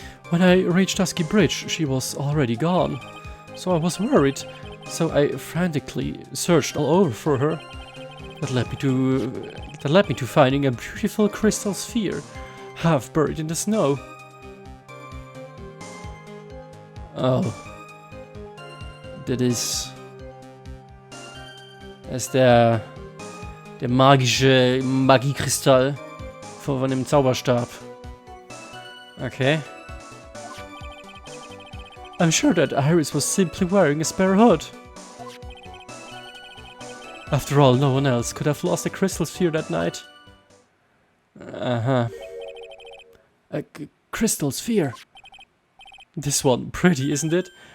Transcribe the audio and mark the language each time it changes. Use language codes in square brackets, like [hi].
[en] When I reached Dusky Bridge, she was already gone. So I was worried. So I frantically searched all over for her. That led me to finding a beautiful crystal sphere, half buried in the snow. Oh. [de] Das ist der magische Magiekristall von dem Zauberstab. Okay. [en] I'm sure that Iris was simply wearing a spare hood. After all, no one else could have lost a crystal sphere that night. Uh-huh. A crystal sphere. This one, pretty, isn't it?